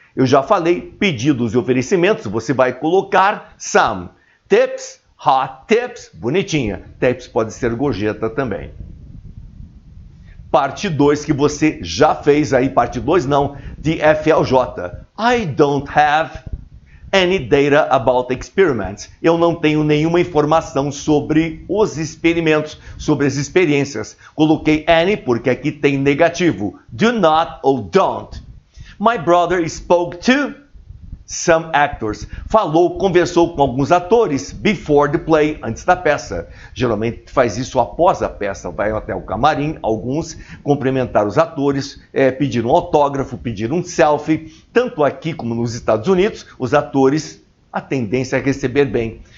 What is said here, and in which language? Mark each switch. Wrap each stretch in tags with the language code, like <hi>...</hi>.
<pt>Eu já falei, pedidos e oferecimentos, você vai colocar some. Tips, hot tips, bonitinha. Tips pode ser gorjeta também. Parte 2 que você já fez aí, parte 2 não, de FLJ.</pt> <en>I don't have any data about experiments.</en> <pt>Eu não tenho nenhuma informação sobre os experimentos, sobre as experiências. Coloquei any porque aqui tem negativo. Do not ou don't.</pt> <en>My brother spoke to some actors.</en> <pt>Falou, conversou com alguns atores</pt> <en>before the play,</en> <pt>antes da peça. Geralmente faz isso após a peça. Vai até o camarim, alguns cumprimentar os atores, pedir um autógrafo, pedir um selfie. Tanto aqui como nos Estados Unidos, os atores, a tendência é receber bem.</pt>